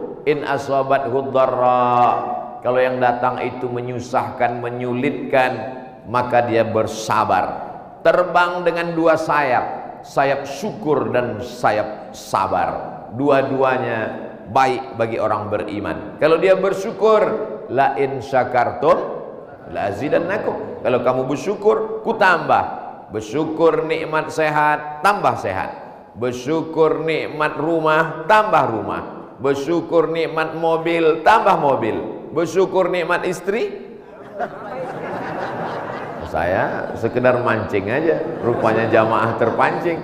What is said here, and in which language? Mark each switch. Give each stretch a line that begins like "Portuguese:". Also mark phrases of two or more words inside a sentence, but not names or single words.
Arabic: إن أصابته ضراء,
Indonesian: kalau yang datang itu menyusahkan, menyulitkan, maka dia bersabar. Terbang dengan dua sayap, sayap syukur dan sayap sabar. Dua-duanya baik bagi orang beriman. Kalau dia bersyukur,
Arabic: لئن شكرتم لأزيدنكم.
Indonesian: Kalau kamu bersyukur, ku tambah. Bersyukur nikmat sehat, tambah sehat. Bersyukur nikmat rumah, tambah rumah. Bersyukur nikmat mobil, tambah mobil. Bersyukur nikmat istri. Saya sekedar mancing aja, rupanya jamaah terpancing.